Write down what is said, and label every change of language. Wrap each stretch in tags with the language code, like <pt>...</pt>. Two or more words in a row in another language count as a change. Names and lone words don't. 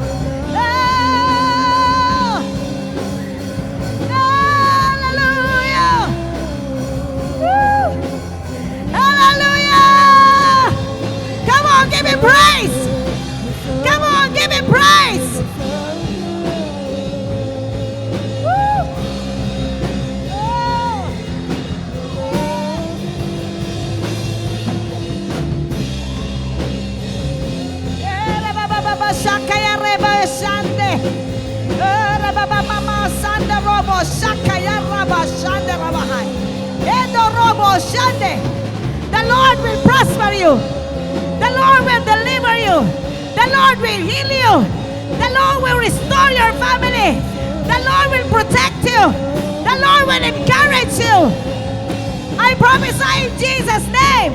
<en>Oh! Hallelujah. Woo! Hallelujah. Come on, give Him praise. Come on, give Him praise. Woo! Oh! Shakaya reba shande. Reba sande robo shakaya reba shande rabahai. Endo robo shande. The Lord will prosper you. The Lord will deliver you. The Lord will heal you. The Lord will restore your family. The Lord will protect you. The Lord will encourage you. I prophesy in Jesus' name.</en>